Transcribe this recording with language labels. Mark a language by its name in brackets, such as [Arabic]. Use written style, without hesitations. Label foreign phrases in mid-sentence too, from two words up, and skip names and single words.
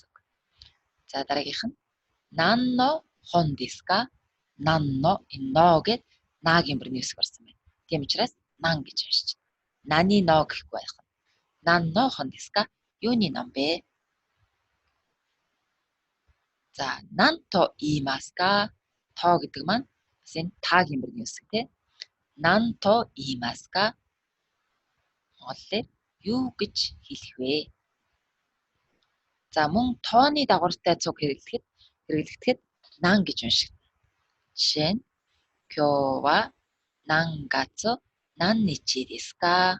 [Mongolian] За дараагийнх нь [Japanese] 何の本ですか? [Mongolian] Nanno энэ но гэд нагийн мөрний үсэг орсон байна. Тийм учраас нан гэж уншиж. Нани но гэхгүй байх. [Japanese] 何の本ですか? [Mongolian] Юуны ном бэ? За [Japanese] 何と言いますか? [Mongolian] То гэдэг маань бас энэ тагийн мөрний үсэг те. [Japanese] 何と言いますか? [Mongolian] Монголоор юу гэж хэлэх вэ? За мөн тооны дагавартай цуг хэрэглэхэд нан гэж уншигдана. Жишээ нь [Japanese] 今日は何月何日ですか?